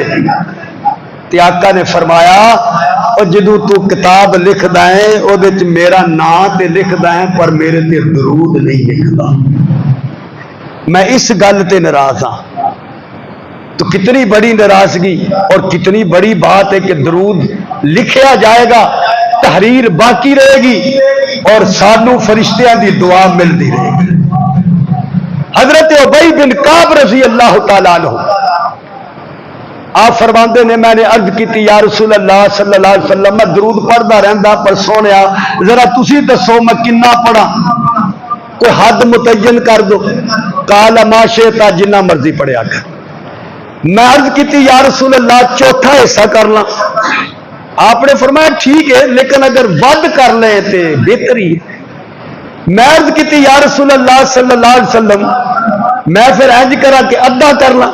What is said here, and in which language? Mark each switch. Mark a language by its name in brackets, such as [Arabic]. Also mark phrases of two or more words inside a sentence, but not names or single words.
[Punjabi] تے آقا نے فرمایا اور جدو تو کتاب لکھ دائیں او دے چ میرا نام تے لکھ دائیں پر میرے تے درود نہیں لکھدا. میں اس گل تے ناراض ہاں. [Urdu] تو کتنی بڑی ناراضگی اور کتنی بڑی بات ہے کہ درود لکھیا جائے گا تحریر باقی رہے گی اور [Punjabi] سانو فرشتیاں دی دعا [Urdu] ملتی رہے گی. [Punjabi] حضرت ابی بن کعب [Arabic] رضی اللہ تعالیٰ عنہ [Punjabi] آپ فرماندے نے میں نے عرض کی [Arabic] یا رسول اللہ صلی اللہ علیہ وسلم [Punjabi] میں درود پڑھدا رہندا پر سونیا ذرا تسی دسو میں کنا پڑھا کوئی حد متعین کر دو. [Arabic] قال ما شئت [Punjabi] جنہ مرضی پڑھیا کر. میں عرض کی [Arabic] یا رسول اللہ [Punjabi] چوتھا حصہ کر لاں. آپ نے فرمایا ٹھیک ہے لیکن اگر ود کر لے تے بہتری. میں عرض کی [Arabic] یا رسول اللہ صلی اللہ علیہ وسلم [Punjabi] میں پھر انج کرا کہ ادھا کر لاں.